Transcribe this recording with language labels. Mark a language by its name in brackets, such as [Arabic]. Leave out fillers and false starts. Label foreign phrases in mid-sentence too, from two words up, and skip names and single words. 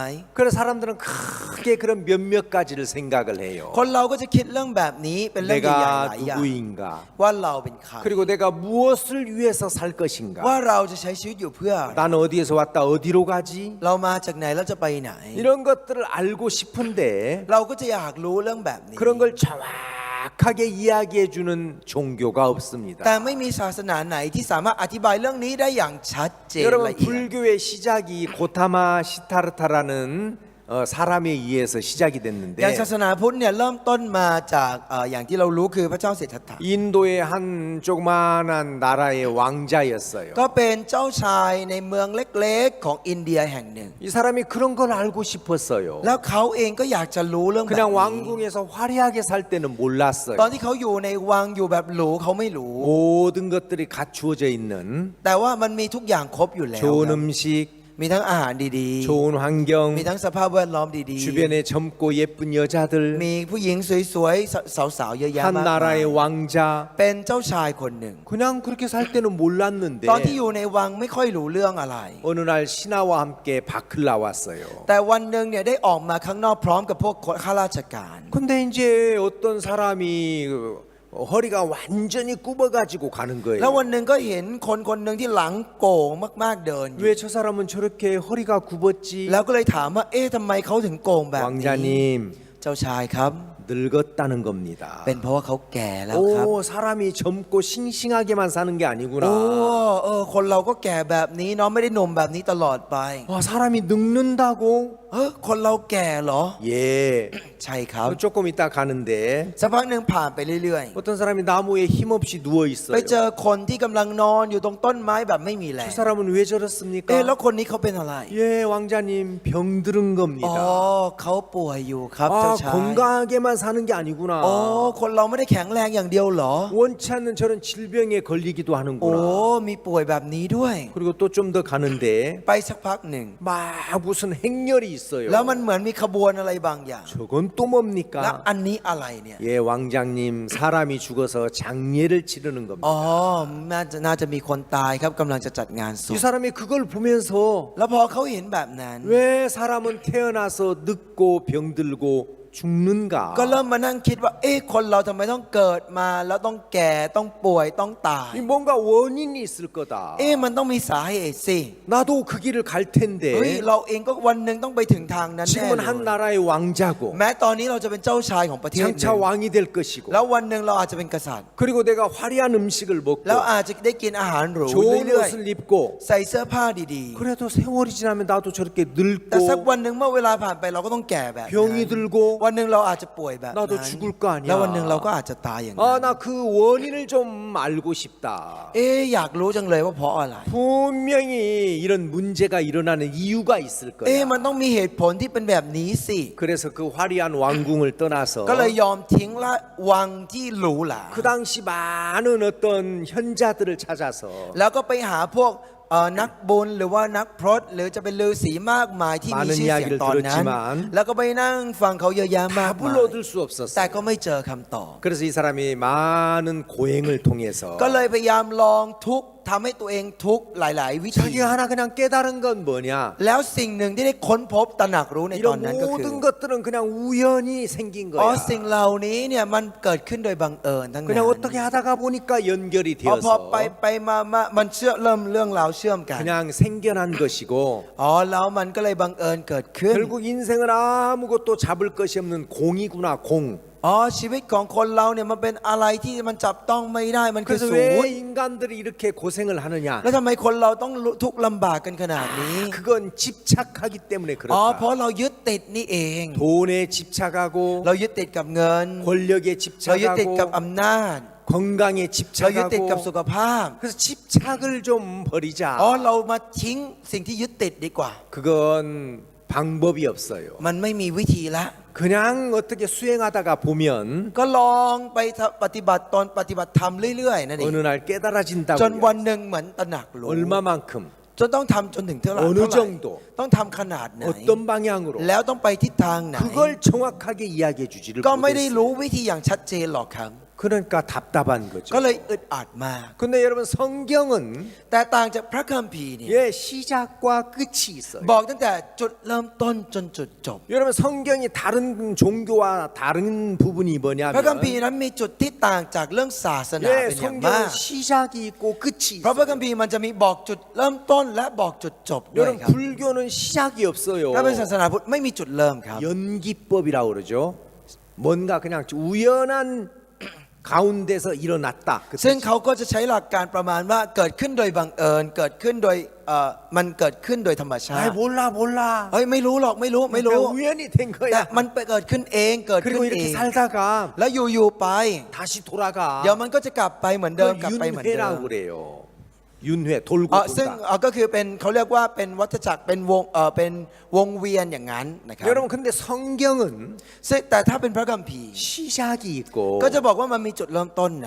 [Korean] 그래서 사람들은 크게 그런 몇몇 가지를 생각을 해요. [Thai] คนเราก็จะคิดเรื่องแบบนี้เป็นเรื่องใหญ่ๆห [Korean] 내가 [Thai] ลายอย่าง [Korean] 누구인가? [Thai] ว่าเราเป็นใคร [Korean] 그리고 내가 무엇을 위해서 살 것인가? [Thai] ว่าเราจะใช้ชีวิตอยู่เพื่ออะไร [Korean] 나는 어디에서 왔다 어디로 가지? [Thai] เรามาจากไหนแล้วจะไปไหน [Korean] 이런 것들을 알고 싶은데 [Thai] เราก็จะอยากรู้เรื่องแบบนี้ [Korean] 그런 걸 정확하게 이야기해 주는 종교가 없습니다. [Thai] แต่ไม่มีศาสนาไหนที่สามารถอธิบายเรื่องนี้ได้อย่างชัดเจน [Korean] 여러분 [Thai] ละเอียด [Korean] 불교의 시작이 고타마 시타르타라는 사람에 의해서 시작이 [Thai] อย่าง [Korean] 됐는데 [Thai] ศาสนาพุทธเนี่ยเริ่มต้นมาจากอย่างที่เรารู้คือพระเจ้าเศรษฐถะ [Korean] 인도의 한 조그만한 나라의 왕자였어요. [Thai] ก็เป็นเจ้าชายในเมืองเล็กๆของอินเดียแห่งหนึ่ง [Korean] 이 사람이 그런 걸 알고 싶었어요. [Thai] แล้วเขาเองก็อยากจะรู้เรื่องแบบ [Korean] 그냥 [Thai] นี้ [Korean] 왕궁에서 화려하게 살 때는 몰랐어요. [Thai] ตอนที่เขาอยู่ในวังอยู่แบบหรูเขาไม่รู้ [Korean] 모든 것들이 갖추어져 있는 [Thai] แต่ว่ามันมีทุกอย่างครบอยู่แล้ว [Korean] 좋은 [Thai] ครับ [Korean] 음식, [Thai] มีทั้งอาหารดี [Korean] 좋은 [Thai] ๆ [Korean] 환경, [Thai] มีทั้งสภาพแวดล้อมดี [Korean] 주변에 젊고 예쁜 [Thai] ๆ [Korean] 여자들, [Thai] มีผู้หญิงสวยๆสาวๆเยอะแยะ [Korean] 한 [Thai] มากมาย [Korean] 나라의 왕자. [Thai] เป็นเจ้าชายคนหนึ่ง [Korean] 그냥 그렇게 살 때는 몰랐는데 [Thai] ตอนที่อยู่ในวังไม่ค่อยรู้เรื่องอะไร [Korean] 어느 날 신하와 함께 밖을 나왔어요. [Thai] แต่วันหนึ่งเนี่ยได้ออกมาข้างนอกพร้อมกับพวกข้าราชการ [Korean] 근데 이제 어떤 사람이 허리가 완전히 굽어가지고 가는 [Thai] แล้ว [Korean] 거예요. [Thai] วันหนึ่งก็เห็นคนคนหนึ่งที่หลังโก่งมากๆเดินอยู่ [Korean] 왜 저 사람은 저렇게 허리가 굽었지? [Thai] แล้วก็เลยถามว่าเอ๊ะทำไมเขาถึงโก่งแบบนี้ [Korean] 왕자님 [Thai] เจ้าชายครับ [Korean] 늙었다는 겁니다. [Thai] เป็นเพราะว่าเขาแก่แล้วครับ [Korean] 오, 사람이 젊고 싱싱하게만 사는 게 [Thai] โอ้ [Korean] 아니구나. [Thai] คนเราก็แก่แบบนี้เนาะไม่ได้หนุ่มแบบนี้ตลอดไป [Korean] 와, 사람이 늙는다고 [Thai] คนเราแก่เหรอ [Korean] 예. [Thai] ใช่ครับ [Korean] 조금 있다 가는데 [Thai] สักพักหนึ่งผ่านไปเรื่อย [Korean] 어떤 사람이 나무에 힘없이 누워 [Thai] ๆ ไป [Korean] 있어요. [Thai] เจอคนที่กำลังนอนอยู่ตรงต้นไม้แบบไม่มีแร [Korean] 저 [Thai] ง [Korean] 사람은 왜 [Thai] แล้ว [Korean] 저렇습니까? [Thai] คนนี้เขาเป็นอะไร [Korean] 예, 왕자님 병들은 [Thai] อ๋อ [Korean] 겁니다. [Thai] เขาป่วยอยู่ครับเจ้า [Korean] 아, [Thai] ชาย [Korean] 건강하게만 사는 게 아니구나. [Thai] อ๋อคนเราไม่ได้แข็งแรงอย่างเดียวเหรอ [Korean] 원치 않는 저런 질병에 걸리기도 [Thai] โอ้ [Korean] 하는구나. [Thai] มีป่วยแบบนี้ด้วย [Korean] 그리고 또 좀 더 가는데 [Thai] ไปสักพักหนึ่ง [Korean] 막 무슨 행렬이 있어요. [Thai] แล้วมันเหมือนมีขบวนอะไรบางอย่าง [Korean] 저건 또 [Thai] แล้ว [Korean] 뭡니까? [Thai] อันนี้อะไรเนี่ย [Korean] 예, 왕장님 사람이 죽어서 장례를 치르는 겁니다. [Thai] อ๋อน่าจะมีคนตายครับกำลังจะจัดงานศ [Korean] 이 [Thai] พ [Korean] 사람이 그걸 보면서 [Thai] แล้วพอเขาเห็นแบบนั้น [Korean] 왜 사람은 태어나서 늙고 병들고 죽는가? [Thai] ก็เริ่มมานั่งคิดว่า คนเราทำไมต้องเกิดมาแล้วต้องแก่ต้องป่วยต้องตาย [Korean] 이 뭔가 원인이 있을 거다. [Thai] มันต้องมีสาเหตุสิ [Korean] 나도 그 길을 갈 [Thai] เฮ้ย [Korean] 텐데 [Thai] เราเองก็วันหนึ่งต้องไปถึงทางนั้นแน่ [Korean] 지금은 [Thai] เล [Korean] 한 [Thai] ย [Korean] 나라의 왕자고 [Thai] แม้ตอนนี้เราจะเป็นเจ้าชายของประเทศหนึ่ง [Korean] 장차 왕이 될 것이고 [Thai] แล้ววันหนึ่งเราอาจจะเป็นกษัตริย์ [Korean] 그리고 내가 화려한 음식을 먹고 [Thai] แล้วอาจจะได้กินอาหารหรู [Korean] 좋은 [Thai] เรื่อย [Korean] 옷을 입고 [Thai] ๆใส่เสื้อผ้าดี [Korean] 그래도 세월이 지나면 나도 저렇게 [Thai] ๆ แต่สัก [Korean] 늙고 [Thai] วันหนึ่งเมื่อเวลาผ่านไปเราก็ต้องแก่แบบนั้น [Korean] 병이 들고 [Thai] วันหนึ่งเราอาจจะป่วยแบบ [Korean] 나도 [Thai] นั้น [Korean] 죽을 거 아니야. [Thai] แล้ววันหนึ่งเราก็อาจจะตายอย่างนั้น [Korean] 아, 나 그 원인을 좀 알고 싶다. [Thai] อยากรู้จังเลยว่าเพราะอะไร [Korean] 분명히 이런 문제가 일어나는 이유가 있을 거야. [Thai] มันต้องมีเหตุผลที่เป็นแบบนี้สิ [Korean] 그래서 그 화려한 왕궁을 떠나서 [Thai] ก็เลยยอมทิ้งละวังที่หรูหรา [Korean] 그 당시 많은 어떤 현자들을 찾아서 [Thai] แล้วก็ไปหาพวกนักบุญหรือว่านักพรตหรือจะเป็นฤาษีมากมายที่มีชื่อเสียงตอนนั้น แล้วก็ไปนั่งฟังเขาเยอะแยะมาก [Korean] 다 [Thai] มาย [Korean] 불러들 수 [Thai] แต่ [Korean] 없었어. [Thai] ก็ไม่เจอคำตอบ [Korean] 그래서 이 사람이 많은 고행을 통해서 [Thai] ก็เลยพยายามลองทุกข์ทำให้ตัวเองทุกข์หลาย ๆ วิธี [Korean] 자기가 하나 그냥 깨달은 건 뭐냐? [Thai] แล้วสิ่งหนึ่งที่ได้ค้นพบตระหนักรู้ในตอน [Korean] 이런 [Thai] นั้นก็คือ [Korean] 모든 것들은 그냥 우연히 생긴 [Thai] สิ่ง [Korean] 거야. [Thai] เหล่านี้เนี่ยมันเกิดขึ้นโดยบังเอิญทั้งนั้น [Korean] 그냥 어떻게 하다가 보니까 연결이 [Thai] พอ [Korean] 되어서 [Thai] ไปมามันเริ่มเรื่องราวเชื่อมกัน [Korean] 그냥 생겨난 것이고 [Thai] แล้วมันก็เลยบังเอิญเกิดขึ้น [Korean] 결국 인생은 아무것도 잡을 것이 없는 공이구나 공. [Thai] ชีวิตของคนเราเนี่ยมันเป็นอะไรที่มันจับต้องไม่ได้มันคือ [Korean] 그래서 [Thai] ศูน [Korean] 왜 [Thai] ย์ [Korean] 인간들이 이렇게 고생을 하느냐? [Thai] แล้วทำไมคนเราต้องทุกข์ลำบากกันขนาดนี้ [Korean] 그건 집착하기 때문에 [Thai] เพ [Korean] 그렇다. [Thai] ราะเรายึดติดนี่เอง [Korean] 돈에 집착하고 [Thai] เรายึดติดกับเงิน [Korean] 권력에 [Thai] เรายึดติดกับ [Korean] 집착하고 [Thai] อำนาจ [Korean] 건강에 [Thai] เรายึดติดกับสุ [Korean] 집착하고 [Thai] ขภาพ [Korean] 그래서 집착을 좀 버리자. [Thai] เรามาทิ้งสิ่งที่ยึดติดดีกว่า [Korean] 그건 방법이 없어요. [Thai] มันไม่มีวิธีละ [Korean] 그냥 어떻게 수행하다가 보면 [Thai] ก็ลองไปปฏิบัติธรรมเรื่อยๆนั่นเอง [Korean] 어느 날 [Thai] จน [Korean] 깨달아진다고. [Thai] วันหนึ่งเหมือนตระหนักรู้ [Korean] 얼마만큼 [Thai] จนต้องทำจนถึงเท่าไหร่ [Korean] 어느 정도 [Thai] ต้องทำขนาดไหน [Korean] 어떤 방향으로 [Thai] แล้วต้องไปทิศทางไหน [Korean] 그걸 정확하게 이야기해 주지를 [Thai] ก็ไม่ได้ [Korean] 못했어요. [Thai] รู้วิธีอย่างชัดเจนหรอกครับ [Korean] 그러니까 답답한 거죠. [Thai] ก็เลยอึดอัดมาก [Korean] 근데 여러분 성경은 [Thai] แต่ต่างจากพระคัมภีร์เนี่ย [Korean] 예, 시작과 끝이 있어요. [Thai] บอกตั้งแต่จุดเริ่มต้นจนจุดจบ [Korean] 여러분 성경이 다른 종교와 다른 부분이 [Thai] พระคัมภีร์ [Korean] 뭐냐면 [Thai] นั้นมีจุดที่ต่างจากเรื่องศาสนา [Korean] 예, [Thai] เป็นอย่างมาก [Korean] 성경은 시작이 있고 끝이 [Thai] เพราะพระ [Korean] 있어요. [Thai] คัมภีร์มันจะมีบอกจุดเริ่มต้นและบอกจุดจบด้วย [Korean] 여러분 [Thai] ครับ [Korean] 불교는 시작이 없어요. [Thai] ถ้าเป็นศาสนาพุทธไม่มีจุดเริ่มครับ [Korean] 연기법이라고 그러죠. 뭔가 그냥 우연한 가운데서 일어났다. 그 [Thai] ซึ่งเขาก็จะใช้หลักการประมาณว่าเกิดขึ้นโดยบังเอิญเกิดขึ้นโดยมันเกิดขึ้นโดยธรรมชา [Korean] 아이 [Thai] ติ [Korean] 몰라. [Thai] เฮ้ยไม่รู้หรอกไม่รู้ [Korean] 그냥 우연히 된 [Thai] แต่ [Korean] 거야. [Thai] มันไปเกิดขึ้นเองเกิดขึ้น [Korean] 그리고 [Thai] เอ [Korean] 이렇게 [Thai] ง [Korean] 살다가 [Thai] แล้วอยู่ๆไป [Korean] 다시 돌아가. [Thai] เดี๋ยวมันก็จะกลับไปเหมือนเดิม [Korean] 그 [Thai] กลับไปเหมือนเดิม [Korean] 윤회라고 그래요. 윤회 돌고 [Thai] ซึ่ง [Korean] 돈다. [Thai] ก็คือเป็นเขาเรียกว่าเป็นวัฏจักรเป็นวงเวียนอย่างนั้นนะครับ [Korean] 여러분 근데 성경은 [Thai] ซึ่งแต่ถ้าเป็นพระคัมภีร์ [Korean] 시작이 있고 [Thai] ก็จะบอกว่ามันมีจุดเริ่มต้นนะ